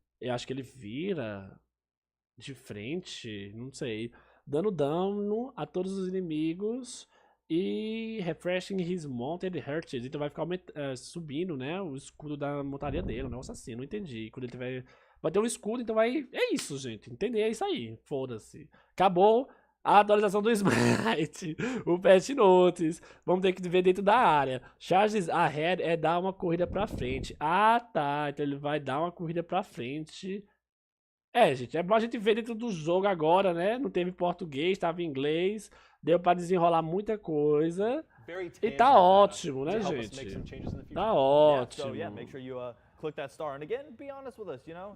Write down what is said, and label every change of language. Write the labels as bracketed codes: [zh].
[pt] Eu acho que ele vira de frente. Não sei. Dando dano a todos os inimigos. [en] E refreshing his mounted hearts. [pt] Então vai ficar subindo, né? O escudo da montaria dele. Um negócio assim, não entendi. Quando ele tiver. Vai ter um escudo, então vai. É isso, gente. Entender? É isso aí. Foda-se. Acabou a atualização do Smite. O patch notes. Vamos ter que ver dentro da área. [en] Charges ahead [pt] é dar uma corrida pra frente. Ah, tá. Então ele vai dar uma corrida pra frente. É, gente. É bom a gente ver dentro do jogo agora, né? Não teve português, tava em inglês. Deu pra desenrolar muita coisa. E tá ótimo, né, gente? Tá ótimo. [en] Click that star, and again, be honest with us, you know?